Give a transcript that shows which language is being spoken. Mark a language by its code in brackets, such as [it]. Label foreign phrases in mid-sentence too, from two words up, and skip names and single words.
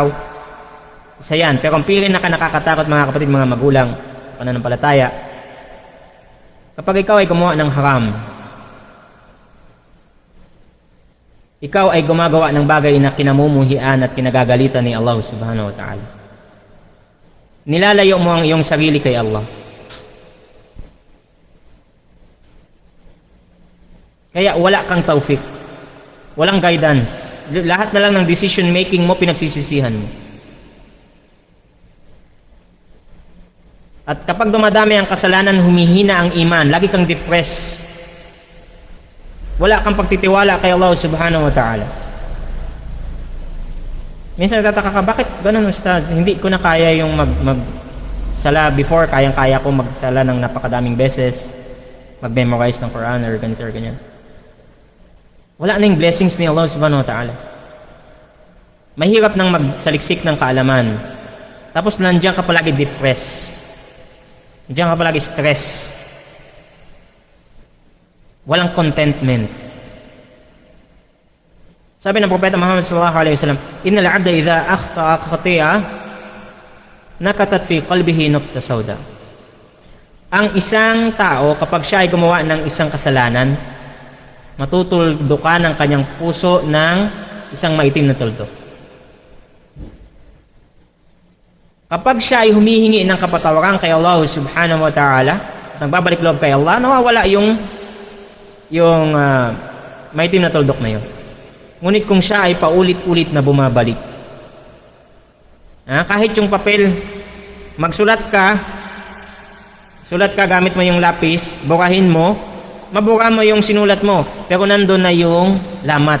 [tl] Isa yan. Pero ang nakakatakot mga kapatid, mga magulang, pananampalataya, kapag ikaw ay gumawa ng haram, ikaw ay gumagawa ng bagay na kinamumuhian at kinagagalitan ni Allah [ar] سبحانه وتعالى. [tl] Nilalayo mo ang iyong sarili kay Allah. Kaya wala kang tawfik, walang guidance. Lahat na lang ng [en] decision making [tl] mo pinagsisisihan mo. At kapag dumadami ang kasalanan, humihina ang iman, lagi kang depressed. Wala kang pagtitiwala kay Allah [ar] سبحانه وتعالى. [tl] Minsan nagtataka ka, bakit ganun ustad? Hindi ko na kaya yung magsala before, kayang-kaya ko magsala ng napakadaming beses, mag-memorize ng Quran or ganito or ganyan. Wala na yung blessings ni Allah [ar] سبحانه وتعالى. [tl] Mahirap nang magsaliksik ng kaalaman. Tapos nandiyan ka palagi depressed. Nandiyan ka palagi stress. Walang contentment. Sabi ng Propeta Muhammad [ar] صلى الله عليه وسلم, "إن العبد إذا أخطأ خطيئة نكتت في قلبه نكتة سوداء." [tl] Ang isang tao kapag siya ay gumawa ng isang kasalanan, matutuldukan ang kanyang puso ng isang maitim na tuldok. Kapag siya ay humihingi ng kapatawaran kay Allah [ar] سبحانه وتعالى, [tl] nagbabalik loob kay Allah, nawawala yung maitim na tuldok na yun. Ngunit kung siya ay paulit-ulit na bumabalik, kahit yung papel, sulat ka gamit mo yung lapis, burahin mo, mabura mo yung sinulat mo, pero nandun na yung lamat.